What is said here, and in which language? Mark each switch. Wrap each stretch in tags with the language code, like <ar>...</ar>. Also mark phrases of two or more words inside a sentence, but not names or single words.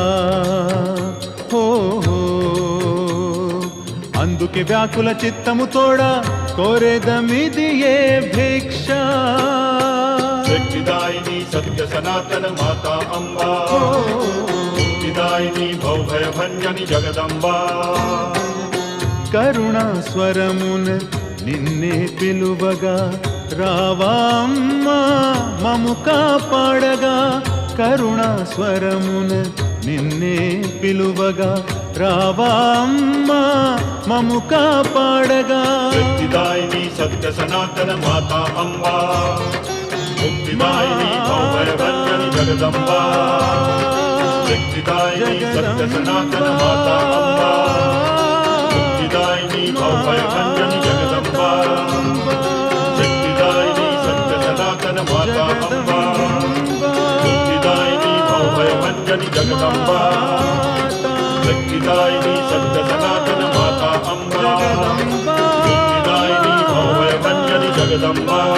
<te>ఓ అందుకే వ్యాకుల చిత్తము తోడా కోరేదమిది ఏ భిక్ష</te> <sa>शक्तिदायिनी सत्य सनातन माता अम्बा मुक्तिदायिनी भवभयभञ्जनि जगदम्बा</sa> <te>కరుణాస్వరమున నిన్నే పిలువగా రావమ్మా మము కాపాడగా కరుణాస్వరమున నిన్నే పిలువగా రావమ్మా మము కాపాడగా</te> <sa>शक्तिदायिनी सत्य सनातन माता अम्बा मुक्तिदायिनी भवभयभञ्जनि जगदम्बा शक्तिदायिनी सत्य सनातन माता अम्बा मुक्तिदायिनी भवभयभञ्जनि जगदम्बा शक्तिदायिनी सत्य सनातन माता अम्बा मुक्तिदायिनी भवभयभञ्जनि जगदम्बा शक्तिदायिनी सत्य सनातन माता अम्बा मुक्तिदायिनी भवभयभञ्जनि जगदम्बा</sa>